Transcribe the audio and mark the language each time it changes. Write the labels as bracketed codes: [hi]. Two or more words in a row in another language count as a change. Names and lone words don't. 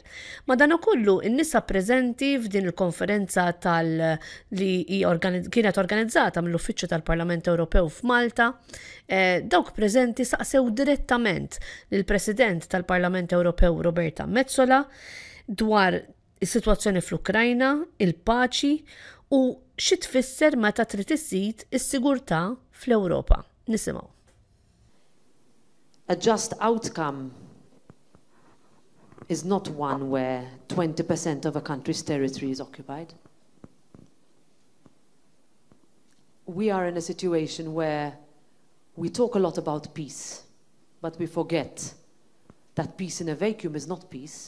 [mt] Madankollu in-nisa preżenti f'din il-konferenza li kienet organizzata mill-Uffiċċju tal-Parlament Ewropew f'Malta, dawk preżenti saqsew direttament lill-President tal-Parlament Ewropew Roberta Metsola dwar is-sitwazzjoni fl-Ukrajna, il-paċi u xi tfisser meta trid iżżid is-sigurtà fl-Ewropa. Nisimgħu. [en] A just outcome is not one where 20% of a country's territory is occupied. We are in a situation where we talk a lot about peace, but we forget that peace in a vacuum is not peace.